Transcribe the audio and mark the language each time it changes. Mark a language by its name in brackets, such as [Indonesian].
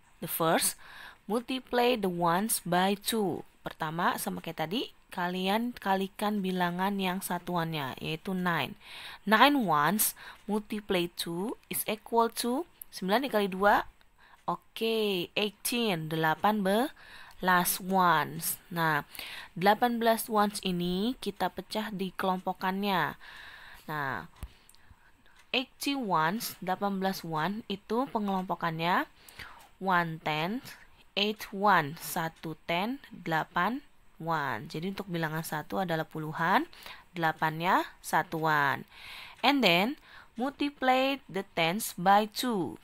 [English] The first, multiply the ones by 2. [Indonesian] Pertama, sama kayak tadi, kalian kalikan bilangan yang satuannya, yaitu 9. [English] 9 ones multiply 2 is equal to 9 [Indonesian] dikali 2. [English] Oke, 18, 18 ones. [Indonesian] Nah, [English] 18 ones [Indonesian] ini kita pecah di kelompokannya. Nah, [English] 18 ones, 18 one [Indonesian] itu pengelompokannya [English] 1 tenth, 8 one, 1 tenth, 8 one. [Indonesian] Jadi untuk bilangan 1 adalah puluhan, 8-nya satuan. [English] And then, multiply the tens by 2.